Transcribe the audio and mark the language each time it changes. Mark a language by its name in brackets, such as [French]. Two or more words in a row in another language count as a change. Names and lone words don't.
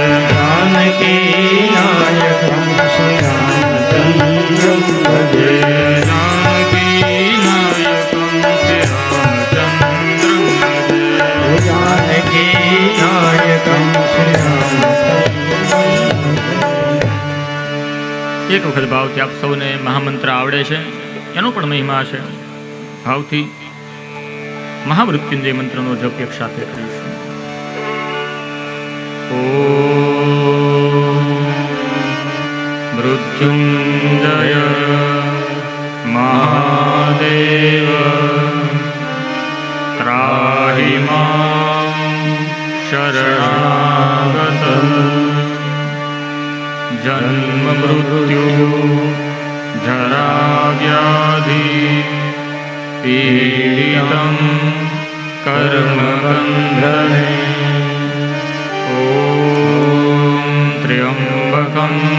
[Sanskrit] जानकीनायकं श्रीरामचन्द्रं भजे जानकीनायकं श्रीरामचन्द्रं भजे जानकीनायकं श्रीरामचन्द्रं [Gujarati] એક વખત ભાવથી આપ સૌને મહામંત્ર આવડે છે, એનો પણ મહિમા છે. ભાવથી મહામૃત્યુંજય મંત્રનો જપ એક સાથે કરીશું. [Sanskrit] ओम मृत्युंजय महादेव त्राहि मां शरणागतं जन्म मृत्यु जरा व्याधि पीडितं कर्म बन्धने ॐ त्र्यम्बकं